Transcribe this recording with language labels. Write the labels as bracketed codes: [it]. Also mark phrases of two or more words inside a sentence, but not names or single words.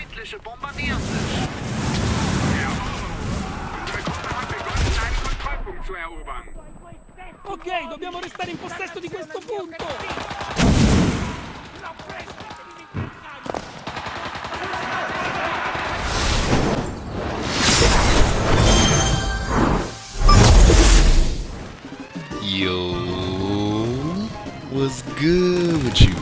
[de] feindliche bombardierst es. Unsere Gruppe hat begonnen, einen Kontrollpunkt zu erobern. [it] Ok, dobbiamo restare in possesso di questo punto! [en] Yo, what's good with you?